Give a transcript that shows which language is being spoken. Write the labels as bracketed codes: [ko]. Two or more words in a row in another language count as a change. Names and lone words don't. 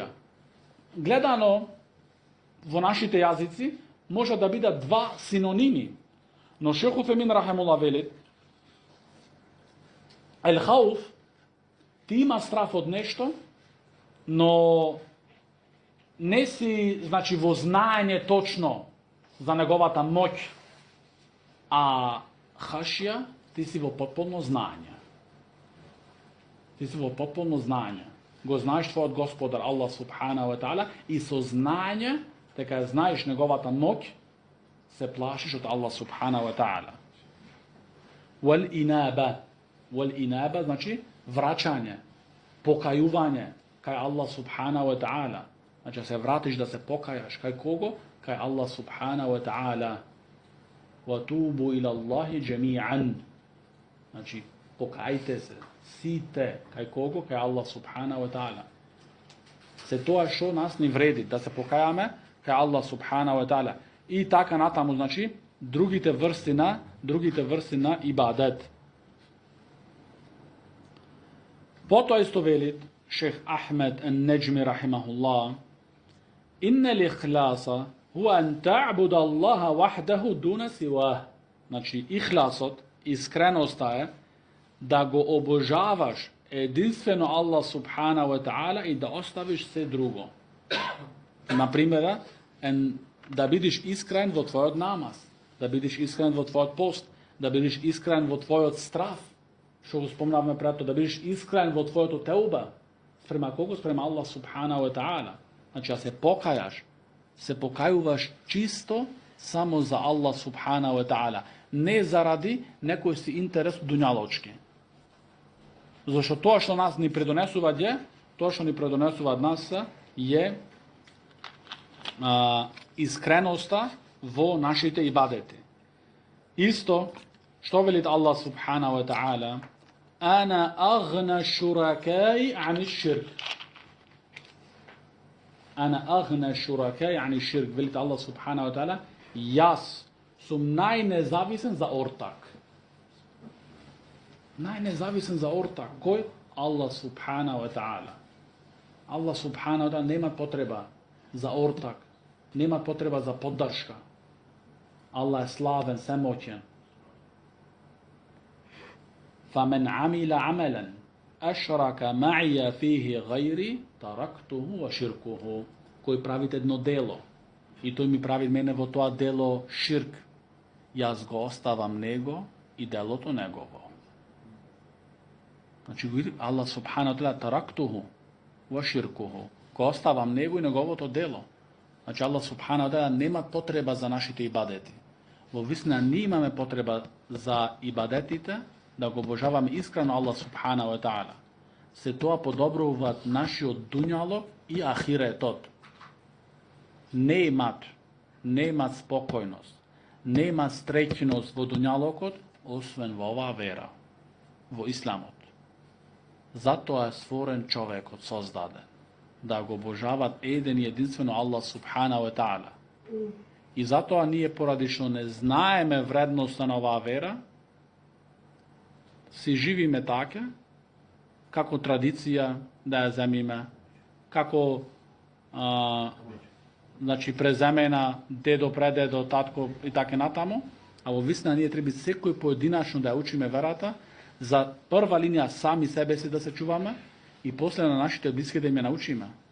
[mk] Гледано во нашите јазици може да бидат два синоними, но Шех Уфемин рахимуллах велит, ел-хауф, ти има страф од нешто, но не си, значи, во знаење точно за неговата моќ, а хашја, ти си во потполно знаење. Ти си во потполно знаење. Го знаеш твојот Господар Аллах [ar] سبحانه وتعالى [mk] и со знаење, дека знаеш неговата моќ, се плашиш од Аллах [ar] سبحانه وتعالى. والإنابة, [mk] значи враќање, покајување кај Аллах [ar] سبحانه وتعالى. [mk] Значи се вратиш да се покајаш кај кого? Кај Аллах [ar] سبحانه وتعالى. وتوبوا إلى الله جميعا. [mk] Значи покајте се сите кај кого? Кај Аллах [ar] سبحانه وتعالى. [mk] Се тоа што нас ни вреди да се покајаме кај Аллах [ar] سبحانه وتعالى. [mk] И така натаму, значи другите врсти на ибадет. Потоа исто велит Шех Ахмед ен-Неџми рахимахуллах, [ar] إن الإخلاص هو أن تعبد الله وحده دون سواه. [mk] Значи ихласот, искреноста е да го обожаваш единствено Аллах [ar] سبحانه وتعالى [mk] и да оставиш се друго. Например, да бидеш искрен во твојот намаз, да бидеш искрен во твојот пост, да бидеш искрен во твојот страф, што го спомнавме пред тоа, да бидеш искрен во твоето теуба, спрема кого? Спрема Аллах [ar] سبحانه وتعالى. [mk] Значи, се покајаш, се покајуваш чисто само за Аллах [ar] سبحانه وتعالى, [mk] не заради некој си интерес дуњалочки. Зашто тоа што нас ни предонесува тоа што ни предонесува нас е искреноста во нашите ибадети. Исто што велит Аллах [ar] سبحانه وتعالى, أنا أغنى الشركاء عن الشرك. أنا أغنى الشركاء عن الشرك. [mk] Велит Аллах [ar] سبحانه وتعالى, [mk] јас сум најнезависен за ортак. Најнезависен за ортак. Кој? Аллах [ar] سبحانه وتعالى. [mk] Аллах [ar] سبحانه وتعالى [mk] нема потреба за ортак, нема потреба за поддршка. Аллах е славен, семоќен. [ar] فمن عمل عملا أشرك معي فيه غيري تركته وشركه. [mk] Кој прави едно дело и тој ми прави мене во тоа дело ширк, јас го оставам него и делото негово. Значи Аллах [ar] سبحانه وتعالى تركته وشركه, [mk] го оставам него и неговото дело. Значи Аллах [ar] سبحانه وتعالى [mk] нема потреба за нашите ибадети. Во вистина ние имаме потреба за ибадетите, да го обожаваме искрено Аллах [ar] سبحانه وتعالى. [mk] Се тоа подобруваат нашиот дуњалог и ахиретот. Немат спокојност, нема среќност во дуњалокот, освен во оваа вера, во исламот. Затоа е створен човекот, создаден, да го обожават еден и единствено Аллах [ar] سبحانه وتعالى. [mk] И затоа ние, поради што не знаеме вредноста на оваа вера, си живиме така, како традиција да ја земиме, како значи преземена дедо, предедо, татко и така натаму, а во вистина ние треба секој поединачно да ја учиме верата, за прва линија сами себе си да се чуваме и после на нашите блиски да им ја научиме.